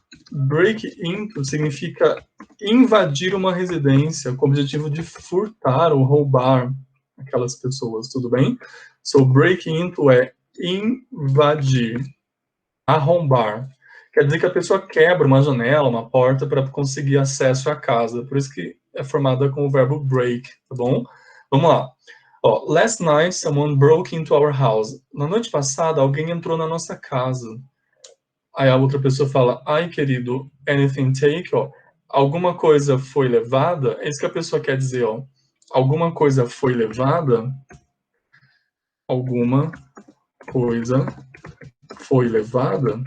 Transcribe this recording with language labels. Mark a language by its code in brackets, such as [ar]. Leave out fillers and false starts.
[pt] Break into significa invadir uma residência com o objetivo de furtar ou roubar aquelas pessoas, tudo bem? So, break into é invadir, arrombar. Quer dizer que a pessoa quebra uma janela, uma porta para conseguir acesso à casa. Por isso que é formada com o verbo break, tá bom? Vamos lá. [en] Last night, someone broke into our house. [pt] Na noite passada, alguém entrou na nossa casa. Aí a outra pessoa fala, ai, querido, [en] anything take? [pt] Alguma coisa foi levada? É isso que a pessoa quer dizer, Alguma coisa foi levada? Alguma coisa foi levada?